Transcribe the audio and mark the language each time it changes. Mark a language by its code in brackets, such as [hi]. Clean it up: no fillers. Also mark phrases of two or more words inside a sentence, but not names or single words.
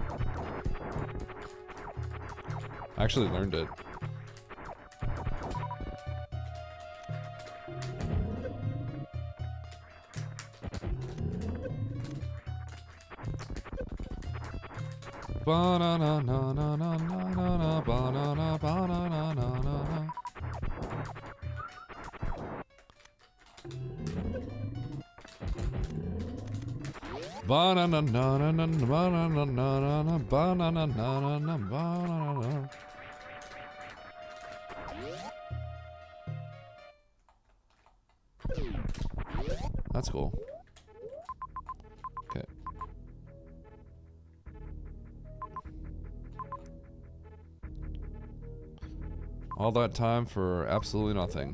[en] I actually learned it. Ba-na-na-na-na-na-na-na, ba-na-na-ba-na-na-na-na. Ba-na-na-na-na-na, ba-na-na-na-na-na, ba-na-na-na-na-na, ba-na-na-na. That's cool. Okay. All that time for absolutely nothing.